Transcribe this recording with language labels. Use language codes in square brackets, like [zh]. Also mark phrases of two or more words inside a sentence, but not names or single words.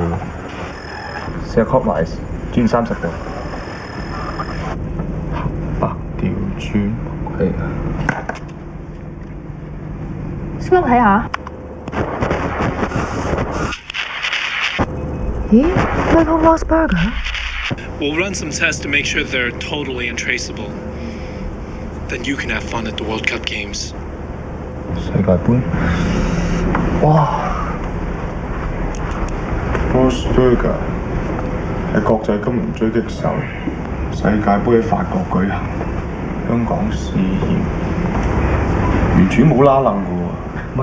[yue] 試下 clockwise 轉30度。黑白調轉，係啊。先幫我睇下。咦 ，Michael Lost Burger？ [en] We'll run some tests to make sure they're totally untraceable. Then you can have fun at the World Cup Games. [yue] 世界盃，哇！Lost Burger 係國際金融狙擊手，世界盃喺法國舉行，香港試驗，完全冇拉楞㗎喎。